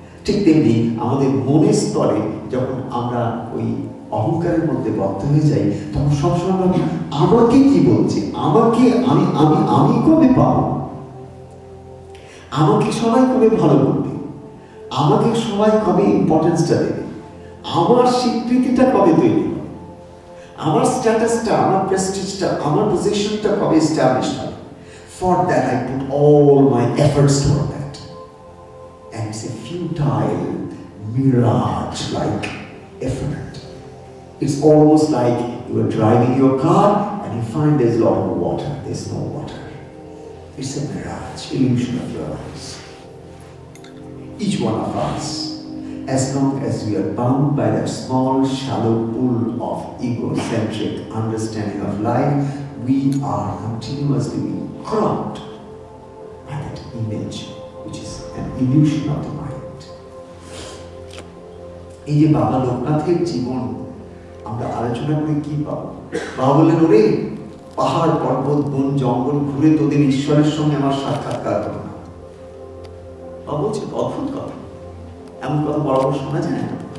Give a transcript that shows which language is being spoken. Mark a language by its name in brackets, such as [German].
[Bangla] ঠিক তেমনি আমাদের মনের স্তরে যখন আমরা ওই অহংকারের মধ্যে বদ্ধ হয়ে যাই, তখন সবসময় ভাবি আমাকে কি বলছে, আমাকে আমি আমি আমি কবে পাবো, আমাকে সবাই কবে ভালো বলবে, আমাকে সবাই কবে ইম্পর্টেন্সটা দেবে, আমার স্বীকৃতিটা কবে তৈরি হবে, আমার স্ট্যাটাসটা, আমার প্রেস্টিজটা, আমার পজিশনটা কবে এস্টাবলিশ হবে। [English] For that I put all my efforts toward that, and it's a futile mirage-like effort. It's almost like you are driving your car and you find there's a lot of water. There's no water. It's a mirage, illusion of your eyes. Each one of us, as long as we are bound by that small, shallow pool of egocentric understanding of life, we are continuously being cropped by that image, which is an illusion of the mind. [Bangla] এই যে বাবা লোকনাথের জীবন আমরা আলোচনা করে কি পাবো? বাবা বললেন, ওরে পাহাড় পর্বত বন জঙ্গল ঘুরে তোদের ঈশ্বরের সঙ্গে আমার সাক্ষাৎকার হলো না। বাবা বলছেন অদ্ভুত কথা, এমন কথা বড় বড় শোনা যায় না।